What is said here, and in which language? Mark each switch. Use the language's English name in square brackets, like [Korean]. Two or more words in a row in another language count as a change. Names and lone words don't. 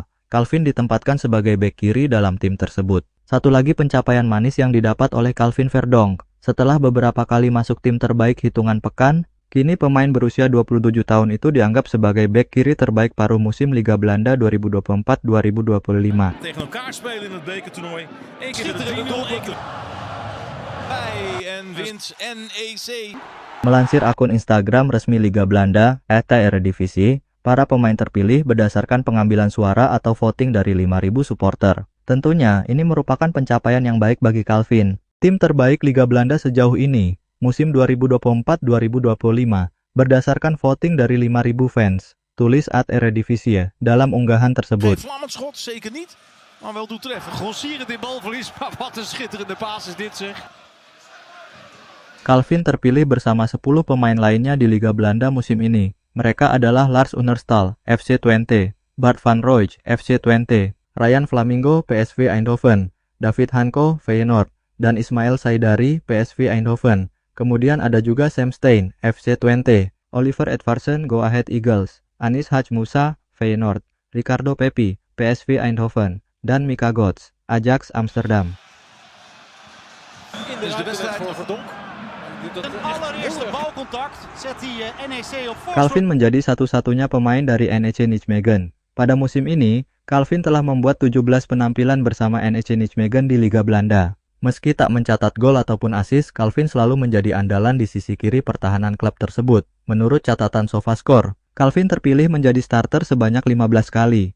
[Indonesian] Calvin ditempatkan sebagai bek kiri dalam tim tersebut. Satu lagi pencapaian manis yang didapat oleh Calvin Verdonk, setelah beberapa kali masuk tim terbaik hitungan pekan, kini pemain berusia 27 tahun itu dianggap sebagai bek kiri terbaik paruh musim Liga Belanda 2024-2025. [Dutch] Tegen elkaar spelen in het bekertoernooi. Eén keer de doelpunt. Bij en wint NEC. [Indonesian] Melansir akun Instagram resmi Liga Belanda, @eredivisie, para pemain terpilih berdasarkan pengambilan suara atau voting dari 5.000 supporter. Tentunya, ini merupakan pencapaian yang baik bagi Calvin. Tim terbaik Liga Belanda sejauh ini, musim 2024-2025, berdasarkan voting dari 5.000 fans, tulis @eredivisie dalam unggahan tersebut. [Dutch] Vlammend schot, zeker niet, maar wel doeltreffend. Grossierend in balverlies, maar wat een schitterende paas is dit zeg. [Indonesian] Calvin terpilih bersama 10 pemain lainnya di Liga Belanda musim ini. Mereka adalah Lars Oenerstal, FC Twente, Bart van Rooij, FC Twente, Ryan Flamingo, PSV Eindhoven, David Hanko, Feyenoord, dan Ismail Saidari, PSV Eindhoven. Kemudian ada juga Sam Stein, FC Twente, Oliver Edvardsen, Go Ahead Eagles, Anis Hadj Moussa, Feyenoord, Ricardo Pepi, PSV Eindhoven, dan Mika Götze, Ajax Amsterdam. [Dutch] Dit is de wedstrijd voor Verdonk. Het allereerste balcontact zet hij NEC op voorsprong. [Indonesian] Calvin menjadi satu-satunya pemain dari NEC Nijmegen. Pada musim ini, Calvin telah membuat 17 penampilan bersama NEC Nijmegen di Liga Belanda. Meski tak mencatat gol ataupun assist, Calvin selalu menjadi andalan di sisi kiri pertahanan klub tersebut. Menurut catatan SofaScore, Calvin terpilih menjadi starter sebanyak 15 kali.